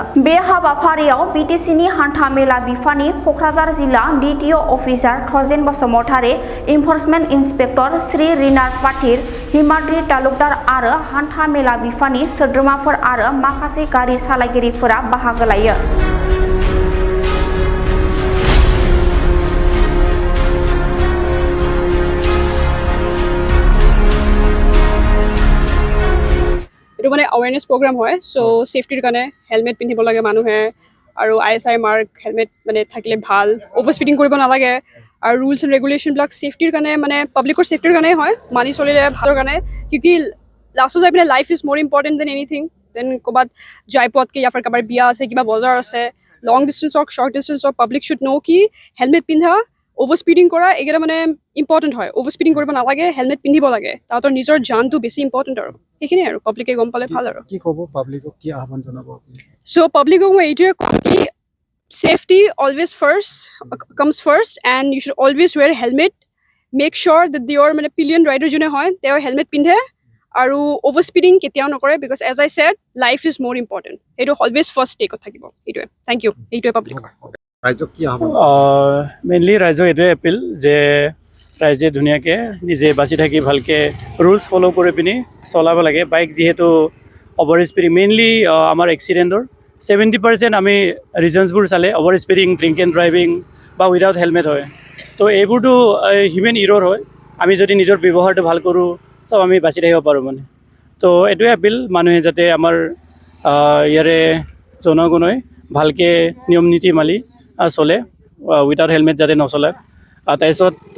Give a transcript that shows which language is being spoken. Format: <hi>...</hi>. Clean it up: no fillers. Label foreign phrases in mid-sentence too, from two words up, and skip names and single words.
<brx>बे हाबाफारियाव बिटिसिनि हान्था मेला बिफाननि क'क्राझार जिल्ला DTO अफिसार थजेन बसुमतारी,</brx> <en>enforcement inspector</en> <brx>श्री रिनार पाटिल, हिमाद्रि तालुकदार आरो हान्था मेला बिफाननि सोद्रोमाफोर आरो माखासे गारि सालायगिरिफोरा बाहागो लायो।</brx> <as>এটু মানে</as> <en>awareness program</en> <as>হয় सो सेफ्टिर কাৰণে হেলমেট পিন্ধিব লাগে মানুহে আৰু ISI মাৰ্ক হেলমেট মানে থাকিলে ভাল</as> <en>over speeding</en> <as>কৰিব নালাগে আৰু</as> <en>rules and regulation</en> <as>বিলাক সেফটিৰ কাৰণে মানে পাব্লিকৰ সেফটিৰ কাৰণে হয় মানি চলিলে ভালৰ কাৰণে কিউকি লাষ্টত যাই পিনে</as> <en>life is more important than anything then</en> <as>ক'বাত যাই পোৱাতকৈ ইয়াৰ কাৰোবাৰ বিয়া আছে কিবা বজাৰ আছে</as> <en>long distance</en> <as>হওক</as> <en>short distance</en> <as>হওক</as> <en>public should know</en> <as>কি হেলমেট পিন্ধা</as> <en>over speeding</en> <as>কৰা এইকেইটা মানে ইম্পৰ্টেণ্ট হয়</as> <en>over speeding</en> <as>কৰিব নালাগে হেলমেট পিন্ধিব লাগে তাহাঁতৰ নিজৰ জানটো বেছি ইম্পৰ্টেণ্ট আৰু সেইখিনি আৰু পাব্লিকে গম পালে ভাল আৰু কি ক'ব পাব্লিকক কি আহ্বান জনাব সো পাব্লিকক মই এইটোৱে কম কি</as> <en>safety always comes first and you should always wear a helmet. Make sure that your মানে pillion rider</en> <as>জনে হয় তেও হেলমেট পিন্ধে আৰু</as> <en>over speeding</en> <as>কেতিয়াও নকৰে</as> <en>because as I said life is more important.</en> <as>Eto</as> <en>always first</en> <as>টেক থাকিব এইটো. Thank you. এইটো পাব্লিক. ৰাইজক কি আহ্বান মেইনলি ৰাইজক এইটোৱে এপিল যে ৰাইজে ধুনীয়াকৈ নিজে বাচি থাকি ভালকৈ</as> <en>rules follow'</en> <as>কৰি পিনি চলাব লাগে বাইক যিহেতু</as> <en>over speeding</en> <as>মেইনলি আমাৰ এক্সিডেণ্টৰ 70% আমি ৰিজনছবোৰ চালে</as> <en>over speeding drink and driving</en> <as>বা</as> <en>without helmet</en> <as>হয় তো এইবোৰতো</as> <en>human error</en> <as>হয় আমি যদি নিজৰ ব্যৱহাৰটো ভাল কৰোঁ চব আমি বাচি থাকিব পাৰোঁ মানে তো এইটোৱে এপিল মানুহে যাতে আমাৰ ইয়াৰে জনগণই ভালকৈ নিয়ম নীতি মানি চলে</as> <en>without helmet</en> <as>যাতে নচলে তাৰপিছত</as>